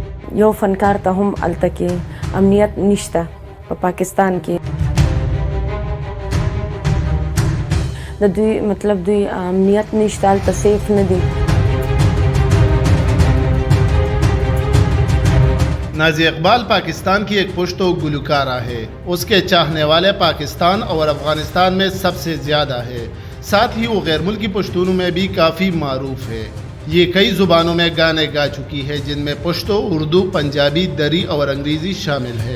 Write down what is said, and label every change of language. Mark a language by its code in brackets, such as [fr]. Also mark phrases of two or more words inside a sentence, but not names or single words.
[ps] یو فنکار ته هم هلته کې امنیت نشته په پاکستان کې د دوی مطلب دوی امنیت نشته هلته سیف نه دي. [ur] نازی اقبال پاکستان کی ایک پشتو گلوکارہ ہے. اس کے چاہنے والے پاکستان اور افغانستان میں سب سے زیادہ ہے. ساتھ ہی وہ غیر ملکی پشتونوں میں بھی کافی معروف ہے. یہ کئی زبانوں میں گانے گا چکی ہے جن میں پشتو، اردو، پنجابی، دری اور انگریزی شامل ہے.